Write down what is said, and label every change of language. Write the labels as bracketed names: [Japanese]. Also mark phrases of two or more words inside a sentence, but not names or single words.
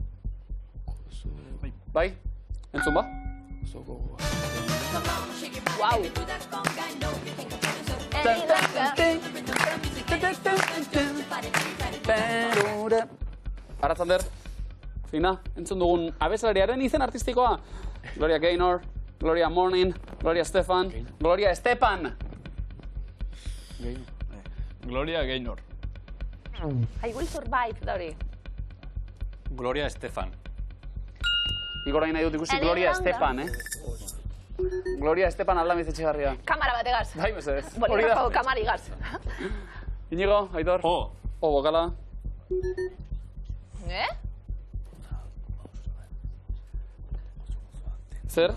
[Basque] Bai? Entzun ba? Guau. Aratzander, Fina, entzun dugun abeslariaren izen artistikoa. Gloria Gaynor, Gloria Morning, Gloria Estefan, Gloria Estepan. Gloria Gaynor. [English] I will survive, [Basque] da hori. Gloria Estefan. Igor nahi dut ikusi Gloria Estepan, Gloria Estepan Aldamiz Etxegarria. Kamara bat egaz. Bai, mesedez. Bolígrafo kamara igaz. Inigo, Aitor. Bokala. Zer?